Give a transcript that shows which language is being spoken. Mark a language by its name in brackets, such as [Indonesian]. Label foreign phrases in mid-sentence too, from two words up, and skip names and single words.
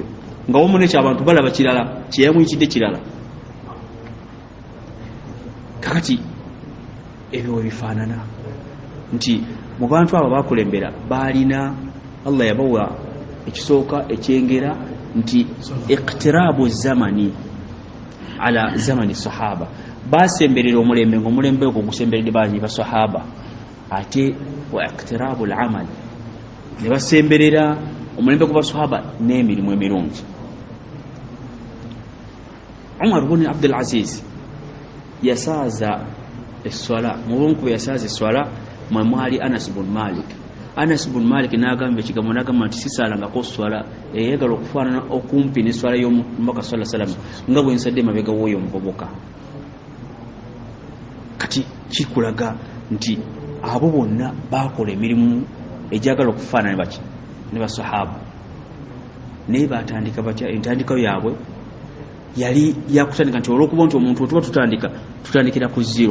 [Ganda] Nga wamu nekyo abantu balaba kirala kyeyamuyitidde kirala. Kakati ebyo we bifaanana nti mu bantu abo bakulembera balina, Allah yabawa ekisooka ekyengera nti [Arabic] اقتراب زمان على زمان صحابة, [Ganda] basemberera omulembe ng'omulembe ogwo gusemberedde bangi ba sahaba, ate wa [Arabic] اقتراب الأعمال [Ganda] ne basemberera omulembe gwa sahaba n'emirimu emirungi. Umar ibn Abdulaziz yasaaza esswala, mulunku yasaaza esswala mwe mwali Anas ibn Malik. Anas ibn Malik n'agamba ekigambo, n'agamba nti sisaalangako swala eyagala okufaanana okumpi n'esswala y'omubaka [Arabic] صلى الله عليه وسلم [Ganda] nga bwe nsadde mabega w'oyo omuvubuka. Kati kikulaga nti abo bonna baakola emirimu egyagala okufaanana baki ne basahaba, naye batandika batya? Entandika yaabwe yali yakutandika nti olw'okuba nti omuntu otuba tutandikira ku zero.